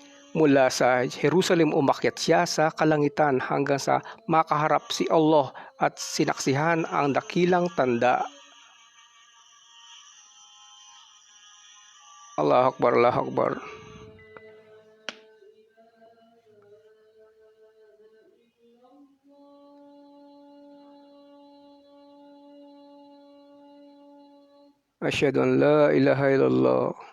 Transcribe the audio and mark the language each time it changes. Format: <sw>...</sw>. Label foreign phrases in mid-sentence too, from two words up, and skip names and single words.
<tl>Mula sa Jerusalem umakyat siya sa kalangitan hanggang sa makaharap si Allah at sinaksihan ang dakilang tanda.</tl> <ar>الله أكبر، الله أكبر. أشهد أن لا إله إلا الله.</ar>